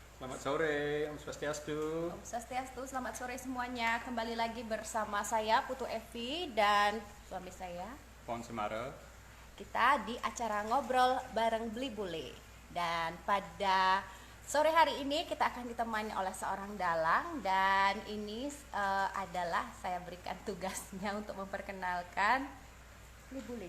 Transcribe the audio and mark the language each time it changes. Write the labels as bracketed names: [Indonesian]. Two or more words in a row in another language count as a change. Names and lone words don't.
[Indonesian] Selamat sore, [Balinese] Om Swastiastu. Om Swastiastu, [Indonesian] selamat sore semuanya. Kembali lagi bersama saya Putu Evi dan suami saya Pon Semara. Kita di acara ngobrol bareng Beli Bule. Dan pada sore hari ini kita akan ditemani oleh seorang dalang. Dan ini adalah saya berikan tugasnya untuk memperkenalkan Beli Bule.